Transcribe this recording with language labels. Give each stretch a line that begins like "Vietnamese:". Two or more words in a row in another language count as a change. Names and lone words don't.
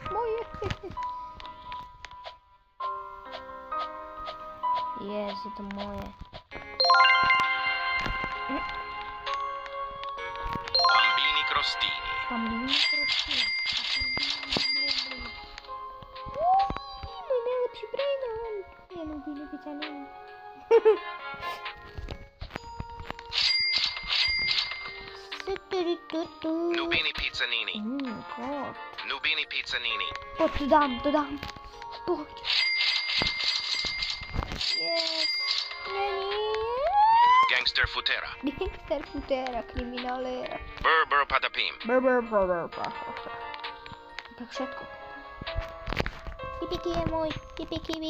Czech: Yes, je to moje. Bambini crostini.
Polish: Mój najlepszy brainrot. Ja Nubini Pizzanini. Nubini Pizzanini. God. Nubini Pizzanini.
Czech: Pojď, to dám. Pojď. Yes. Gangster Futera. Gangster Futera, kriminalera. Burr Patapim.
Slovak: Brr. Tak všetko. Pipi je môj. Pipi.